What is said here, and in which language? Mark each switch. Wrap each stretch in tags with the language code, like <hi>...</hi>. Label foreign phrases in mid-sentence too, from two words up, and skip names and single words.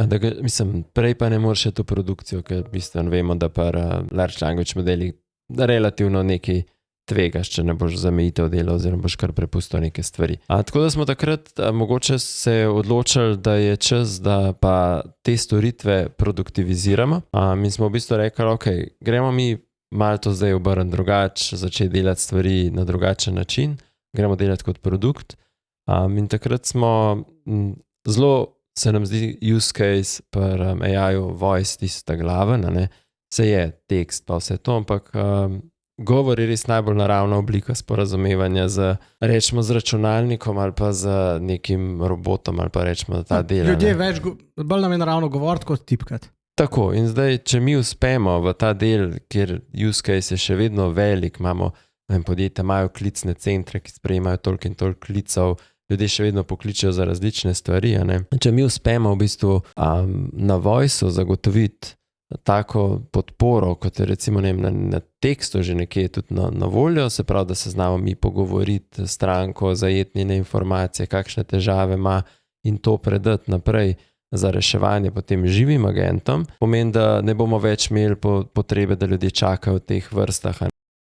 <sl>mislim, prej pa ne moreš to produkcijo, ker bistveno vemo, da</sl> <en>large language</en> <sl>modeli relativno nekaj tvegaš, če ne boš zamejitev delal oziroma boš kar prepustil neke stvari. Tako da smo takrat mogoče se odločili, da je čas, da pa te storitve produktiviziramo. Mi smo v bistvu rekli, ok, gremo mi malo to zdaj obrniti drugače, začeti delati stvari na drugačen način, gremo delati kot produkt. In takrat smo zelo, se nam zdi</sl> <en>use case</en> <sl>pri AI-ju voice tista glaven, ne? Se je tekst pa vse to, ampak govor je res najbolj naravna oblika sporazumevanja z računalnikom ali pa z nekim robotom ali pa rečemo ta del. Ljudje bolj nam je naravno govoriti kot tipkati. Tako, in zdaj, če mi uspemo v ta del, kjer</sl> <en>use case</en> <sl>je še vedno velik, imamo podjetja, imajo klicne centre, ki sprejemajo toliko in toliko klicev, ljudje še vedno pokličejo za različne stvari. Če mi uspemo v bistvu na voice-u zagotoviti tako podporo, kot je recimo na tekstu že nekje tudi na voljo, se pravi, da se znamo mi pogovoriti s stranko, zajeti njene informacije, kakšne težave ima in to predati naprej za reševanje potem živim agentom, pomeni, da ne bomo več imeli potrebe, da ljudje čakajo v teh vrstah.</sl>